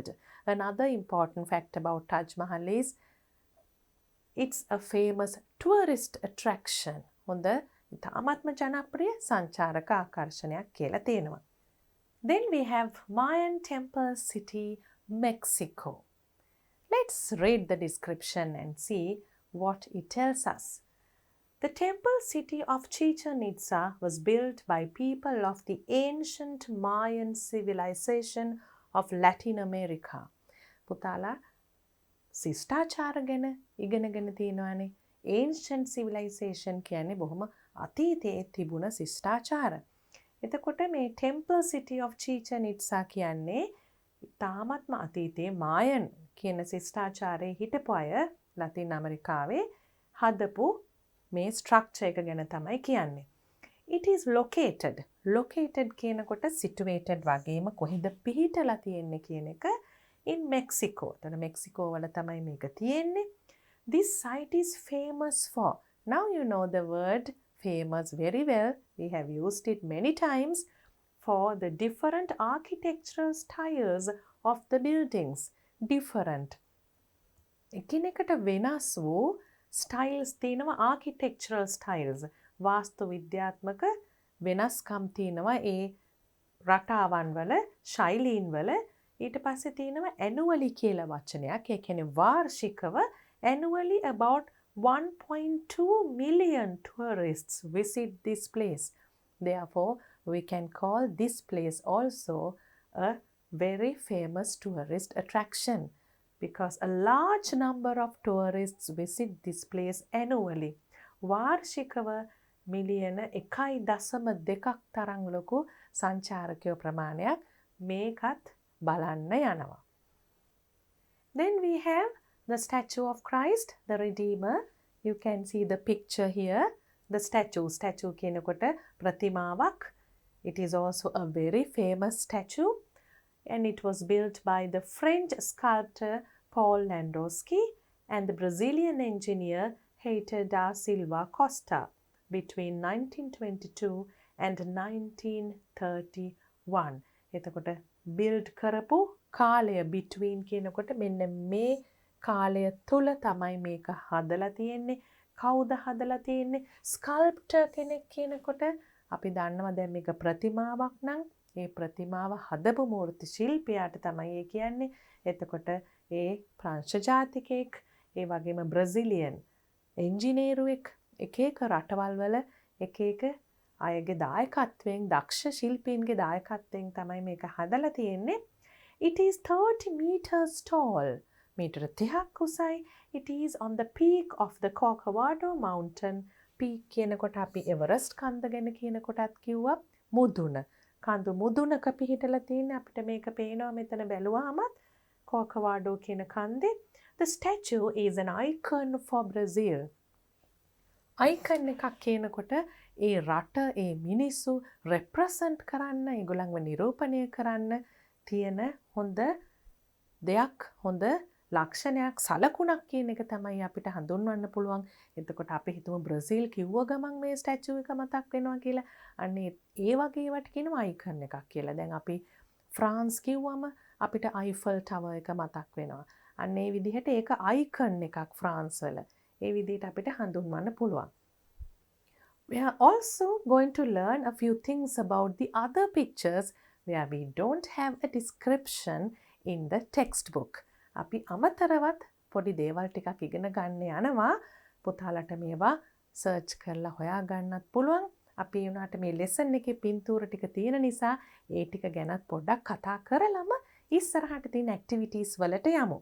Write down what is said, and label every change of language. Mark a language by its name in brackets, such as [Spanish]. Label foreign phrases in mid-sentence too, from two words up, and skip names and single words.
[English] Another important fact about Taj Mahal is it's a famous tourist attraction. [Sinhala] හොඳ ඉතාමත්ම ජනප්‍රිය සංචාරක ආකර්ෂණයක් කියලා තියෙනවා. [English] Then we have Mayan Temple City, Mexico. Let's read the description and see what it tells us. The temple city of Chichen Itza was built by people of the ancient Mayan civilization of Latin America. [Sinhala] පුතාලා ශිෂ්ටාචාර ගැන ඉගෙනගෙන තියෙනවානේ. [English] Ancient civilization [Sinhala] කියන්නේ බොහොම අතීතයේ තිබුණ ශිෂ්ටාචාර. එතකොට මේ [English] temple city of Chichen Itza [Sinhala] කියන්නේ තාමත්ම අතීතයේ Mayan කියන ශිෂ්ටාචාරයේ හිටපු අය ලතින් ඇමරිකාවේ හදපු මේ ස්ට්‍රක්චර් එක ගැන තමයි කියන්නේ. [English] It is located located [Sinhala] කියනකොට situated වගේම කොහෙද පිහිටලා තියෙන්නේ කියන එක [English] in Mexico. [Sinhala] එතන මෙක්සිකෝ වල තමයි මේක තියෙන්නේ. [English] This site is famous for. Now you know the word famous very well. We have used it many times for the different architectural styles of the buildings. Different. [Sinhala] එකිනෙකට වෙනස් වූ styles තියෙනවා [English] architectural styles. [Sinhala] වාස්තු විද්‍යාත්මක වෙනස්කම් තියෙනවා ඒ රටාවන් වල ශෛලීන් වල. ඊට පස්සේ තියෙනවා annually කියලා වචනයක්. ඒ කියන්නේ වාර්ෂිකව [English] annually about 1.2 million tourists visit this place. Therefore, we can call this place also a very famous tourist attraction because a large number of tourists visit this place annually. [Sinhala] වාර්ෂිකව මිලියන 1.2 තරම් ලොකු සංචාරකයෝ ප්‍රමාණයක් මේකත් බලන්න යනවා. [English] Then we have the statue of Christ, the Redeemer. You can see the picture here. The statue [Sinhala] කියනකොට ප්‍රතිමාවක්. [English] It is also a very famous statue and it was built by the French sculptor Paul Landowski and the Brazilian engineer Heitor da Silva Costa between 1922 and 1931. [Sinhala] එතකොට build කරපු කාලය between කියනකොට මෙන්න මේ කාලය තුල තමයි මේක හදලා තියෙන්නේ. කවුද හදලා තියෙන්නේ? ස්කල්ප්ටර් කෙනෙක් කියනකොට අපි දන්නවා දැන් මේක ප්‍රතිමාවක් නම් ඒ ප්‍රතිමාව හදපු මූර්ති ශිල්පියාට තමයි ඒ කියන්නේ. එතකොට ඒ ප්‍රංශ ජාතිකයෙක්, ඒ වගේම බ්‍රසීලියන් එන්ජිනේරුවෙක්, එක එක රටවල් වල එක එක අයගේ දායකත්වයෙන්, දක්ෂ ශිල්පීන්ගේ දායකත්වයෙන් තමයි මේක හදලා තියෙන්නේ. [English] It is 30 meters tall. [Sinhala] මීටර 30ක් උසයි. [English] It is on the peak of the Corcovado mountain. [Sinhala] Peak කියනකොට අපි එවරස්ට් කන්ද ගැන කියනකොටත් කිව්වා මුදුන. කඳු මුදුනක පිහිටලා තියෙන අපිට මේක පේනවා මෙතන බැලුවාමත් Corcovado කියන කන්දේ. [English] The statue is an icon for Brazil. [Sinhala] icon එකක් කියනකොට ඒ රට, ඒ මිනිස්සු represent කරන්න, ඒගොල්ලන්ව නිරූපණය කරන්න තියෙන හොඳ දෙයක්, හොඳ ලක්ෂණයක්, සලකුණක් කියන එක තමයි අපිට හඳුන්වන්න පුළුවන්. එතකොට අපි හිතමු බ්‍රසීල් කිව්ව ගමන් මේ ස්ටැචු එක මතක් වෙනවා කියලා. අන්න ඒ වගේ ඒවට කියනවා අයිකන් එකක් කියලා. දැන් අපි ෆ්‍රාන්ස් කිව්වම අපිට අයිෆල් ටවර් එක මතක් වෙනවා. අන්න ඒ විදිහට ඒක අයිකන් එකක් ෆ්‍රාන්ස් වල. ඒ විදිහට අපිට හඳුන්වන්න පුළුවන්. [English] We are also going to learn a few things about the other pictures where we don't have a description in the textbook. [Sinhala] අපි අමතරවත් පොඩි දේවල් ටිකක් ඉගෙන ගන්න යනවා. පුතාලට මේවා සර්ච් කරලා හොයා ගන්නත් පුළුවන්. අපි උනාට මේ ලෙසන් එකේ පින්තූර ටික තියෙන නිසා ඒ ටික ගැනත් පොඩ්ඩක් කතා කරලම ඉස්සරහට තියෙන ඇක්ටිවිටීස් වලට යමු.